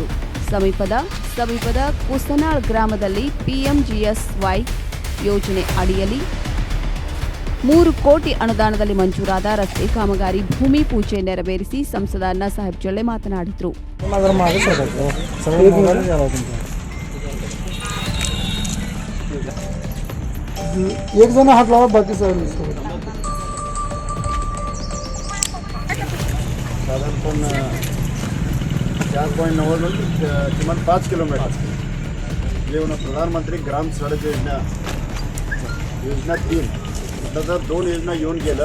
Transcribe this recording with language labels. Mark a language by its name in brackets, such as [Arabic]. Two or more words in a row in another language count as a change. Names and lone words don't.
[Kannada] ಸಮೀಪದ ಕುಸನಾಳ್ ಗ್ರಾಮದಲ್ಲಿ ಪಿಎಂಜಿಎಸ್ವೈ ಯೋಜನೆ ಅಡಿಯಲ್ಲಿ 3 ಕೋಟಿ ಅನುದಾನದಲ್ಲಿ ಮಂಜೂರಾದ ರಸ್ತೆ ಕಾಮಗಾರಿ ಭೂಮಿ ಪೂಜೆ ನೆರವೇರಿಸಿ ಸಂಸದ ಅಣ್ಣಾಸಾಹೇಬ್ ಜೊಲ್ಲೆ ಮಾತನಾಡಿದರು. [Marathi] एक जण हात लावा, बाकी सगळं साधारण 4.9 किमान 5 किलोमीटर येऊन प्रधानमंत्री ग्राम सडक योजना 3 आता जर 2 योजना येऊन गेलं.